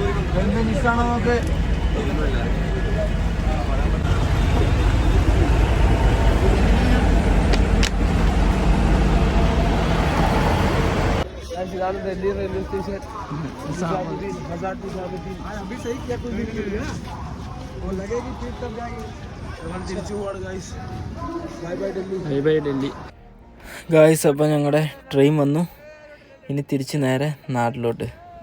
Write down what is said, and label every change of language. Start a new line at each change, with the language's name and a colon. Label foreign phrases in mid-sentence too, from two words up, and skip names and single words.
Malayalam: എന്ത് മിസ്സാണോ നോക്ക്. इതാണ് ഡൽഹി റെയിൽവേ സ്റ്റേഷൻ.
Hindi: अभी सही क्या कुछ भी नहीं है ना, वो लगेगी फिर तब जाएगी.
Malayalam: നമ്മൾ തിരിച്ചു പോവാണ് ഗൈസ്.
English: bye bye
Malayalam: ഡൽഹി.
English: bye bye
Malayalam: ഡൽഹി ഗായ്സ്. അപ്പോൾ ഞങ്ങളുടെ ട്രെയിൻ വന്നു. ഇനി തിരിച്ച് നേരെ നാട്ടിലോട്ട്.